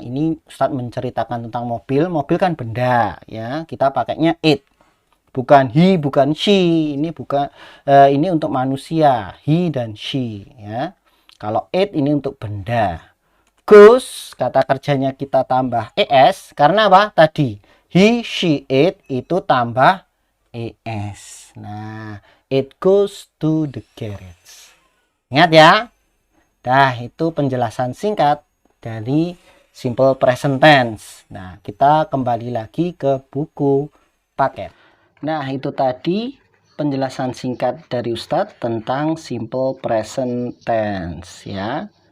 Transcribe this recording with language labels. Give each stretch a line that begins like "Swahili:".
Indonesian: Ini Ustadz menceritakan tentang mobil. Mobil kan benda, ya. Kita pakainya it. Bukan he, bukan she. Ini bukan ini untuk manusia, he dan she, ya. Kalau it ini untuk benda. Goes, kata kerjanya kita tambah es karena apa? Tadi he, she, it itu tambah es.
English: Nah, it goes to the garage.
Indonesian: Ingat ya. Nah, itu penjelasan singkat dari simple present tense. Nah, kita kembali lagi ke buku paket. Nah, itu tadi penjelasan singkat dari Ustadz tentang simple present tense, ya.